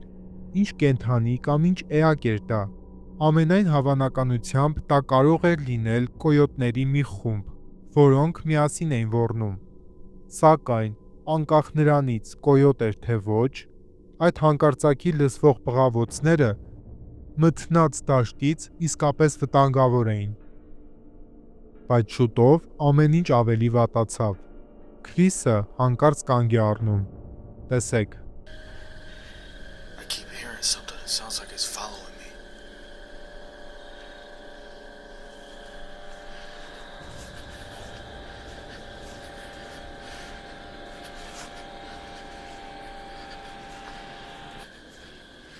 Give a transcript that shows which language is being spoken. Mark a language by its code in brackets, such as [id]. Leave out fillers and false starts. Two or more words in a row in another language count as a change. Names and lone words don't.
[hy] ինչ կենդանի կամ ինչ էակ էր դա։ Ամենայն հավանականությամբ դա կարող էր լինել կոյոտների մի խումբ, որոնք միասին էին ոռնում։ Սակայն անկախ նրանից կոյոտ էր թե ոչ, այդ հանկարծակի լսվող բղավոցները մթնած դաշտից իսկապես վտանգավոր էին։ Բայց շուտով ամեն ինչ ավելի վատացավ։ Քրիսը հանկարծ կանգ է առնում։ Տեսեք։ [en] I keep hearing something. It sounds like it's following me. What